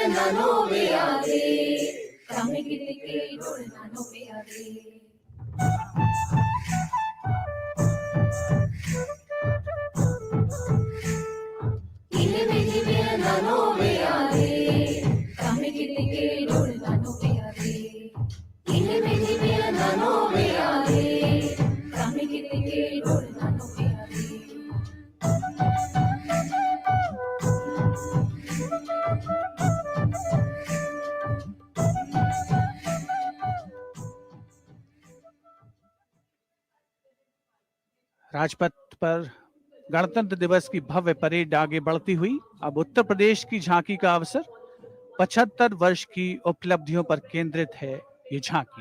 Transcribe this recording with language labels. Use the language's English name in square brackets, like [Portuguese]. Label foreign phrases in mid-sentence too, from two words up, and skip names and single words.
[Hindi] नोवे आवे कामे कितके डोळना नोवे आवे इले मेले नोवे आवे कामे कितके डोळना नोवे आवे इले मेले नोवे आवे कामे कितके डोळना नोवे आवे राजपथ पर गणतंत्र दिवस की भव्य परेड आगे बढ़ती हुई अब उत्तर प्रदेश की झांकी का अवसर 75 वर्ष की उपलब्धियों पर केंद्रित है ये झांकी।